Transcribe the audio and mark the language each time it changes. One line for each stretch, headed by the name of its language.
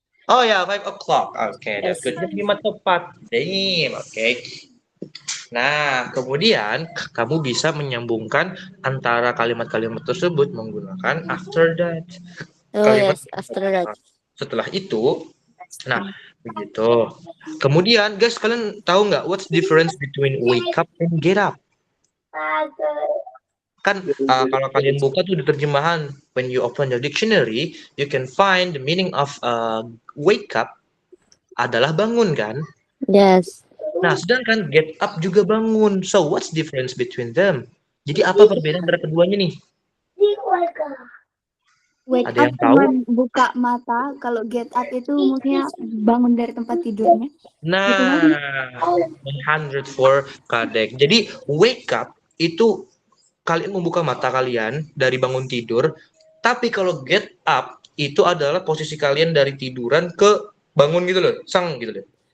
English: Oh ya, 5 o'clock. Okay, that's Yes. good.
Indonesian: Jam 5 tepat.
English: Damn, okay.
Indonesian: Nah, kemudian kamu bisa menyambungkan antara kalimat-kalimat tersebut menggunakan
English: after that. Oh yes, after that.
Indonesian: Setelah itu, nah begitu. Kemudian,
English: guys,
Indonesian: kalian tahu nggak
English: what's the difference between wake up and get up?
Indonesian: Kan kalau kalian buka tuh di terjemahan,
English: when you open the dictionary, you can find the meaning of wake up
Indonesian: adalah bangun kan?
English: Yes.
Indonesian: Nah, sedangkan get up juga bangun.
English: So, what's difference between them?
Indonesian: Jadi apa perbedaan antara keduanya nih?
English: Wake
Indonesian: Ada
English: up
Indonesian: yang tahu? cuman buka mata, kalau get up itu maksudnya bangun dari tempat tidurnya. Gitu kan? Nah, 104 Kadek. Jadi wake up itu kalian membuka mata kalian dari bangun tidur, tapi kalau get up itu adalah posisi kalian dari tiduran ke bangun gitu loh, sang gitu loh.